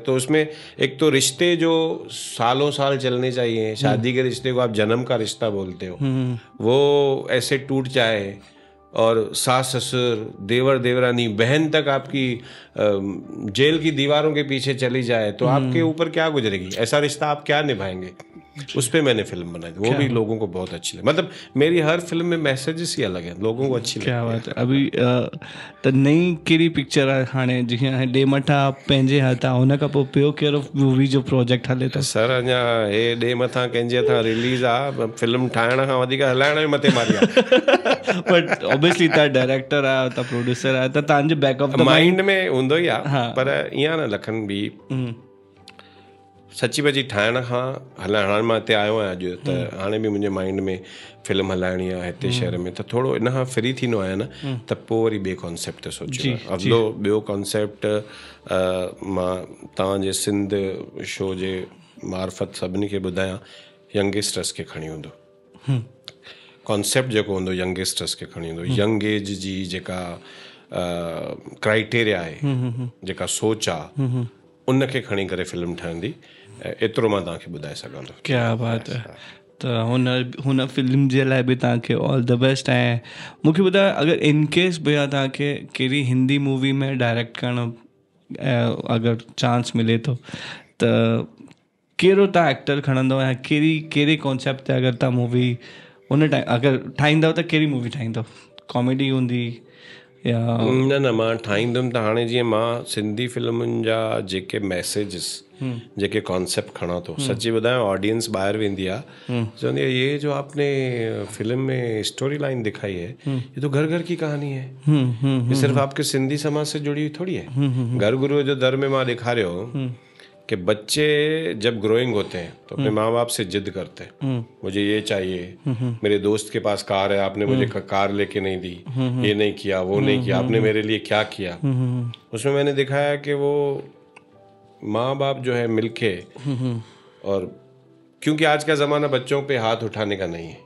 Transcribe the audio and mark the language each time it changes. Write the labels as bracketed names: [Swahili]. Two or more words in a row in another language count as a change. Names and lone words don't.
[Hindi] तो उसमें एक तो रिश्ते जो सालों साल चलने चाहिए, शादी के रिश्ते को आप जन्म का रिश्ता बोलते हो, वो ऐसे टूट जाए और सास ससुर, देवर देवरानी, बहन तक आपकी जेल की दीवारों के पीछे चली जाए तो आपके ऊपर क्या गुजरेगी? ऐसा रिश्ता आप क्या निभाएंगे? उस पर मैंने फिल्म बनाई थी, वो भी लोगों को बहुत अच्छी लगी। मतलब मेरी हर फिल्म में मैसेजेस ही अलग है, लोगों को अच्छी क्या बात है। [Sindhi] अभी त नई कहिड़ी पिक्चर आहे हाणे, जीअं ॾे मथां पंहिंजे हथ आहे, हुन खां पोइ ॿियो कहिड़ो मूवी जो प्रोजेक्ट हले थो? सर अञा हे ॾे मथां कंहिंजे हथां रिलीज़ आहे, फिल्म ठाहिण खां वधीक हलाइण जे मथे मारी आहे। [English] But obviously [Sindhi] तव्हां डायरेक्टर आहियो, तव्हां प्रोड्यूसर आहियो, त तव्हांजे [English] back of the [Sindhi] माइंड में हूंदो ई आहे, पर ईअं न लखन बि सची बची ठाहिण खां हलाइण, हाणे मां हिते आयो आहियां अॼु, त हाणे बि मुंहिंजे माइंड में फिल्म हलाइणी आहे हिते शहर में, त थोरो इन खां फ्री थींदो आहियां न, त पोइ वरी ॿिए कॉन्सेप्ट ते सोचियो आहे। ॿियो कॉन्सेप्ट मां तव्हांजे सिंध शो जे मार्फत सभिनी खे ॿुधायां, यंगस्टर्स खे खणी हूंदो कॉन्सेप्ट, जेको हूंदो यंगस्टर्स खे खणी हूंदो, [English] young age [Sindhi] जी जेका क्राइटेरिया आहे, जेका सोच आहे, उन खे खणी करे फिल्म ठहंदी। एतिरो मां तव्हांखे ॿुधाए सघां थो। [Hindi] क्या बात है। [Sindhi] त हुन फिल्म जे लाइ बि तव्हांखे [English] all the best. [Sindhi] ऐं मूंखे ॿुधायो, अगरि इन केस भैया तव्हांखे कहिड़ी हिंदी मूवी में डायरेक्ट करणु अगरि चांस मिले थो, त कहिड़ो तव्हां एक्टर खणंदव ऐं कहिड़े कॉन्सेप्ट ते अगरि तव्हां मूवी हुन टाइम अगरि ठाहींदव त कहिड़ी मूवी ठाहींदव? कॉमेडी हूंदी या न मां ठाहींदुमि त हाणे जीअं मां सिंधी फिल्मुनि जा जेके मैसेजिस, जेके कॉन्सेप्ट खणा थो, सची ॿुधायां ऑडियंस ॿाहिरि वेंदी आहे, चवंदी आहे [Hindi] ये जो आपने फिल्म में स्टोरी लाइन दिखाई है, ये तो घर घर की कहानी है, ये सिर्फ आपके सिंधी समाज से जुड़ी हुई थोड़ी है। घर गुरु जो दर [Sindhi] में मां ॾेखारियो [Hindi] कि बच्चे जब ग्रोइंग होते हैं तो अपने माँ बाप से जिद करते हैं, मुझे ये चाहिए, मेरे दोस्त के पास कार है, आपने मुझे कार लेके नहीं दी, ये नहीं किया, वो नहीं किया, आपने मेरे लिए क्या किया। उसमें मैंने दिखाया कि वो माँ बाप जो है मिलके, और क्योंकि आज का ज़माना बच्चों पे हाथ उठाने का नहीं है,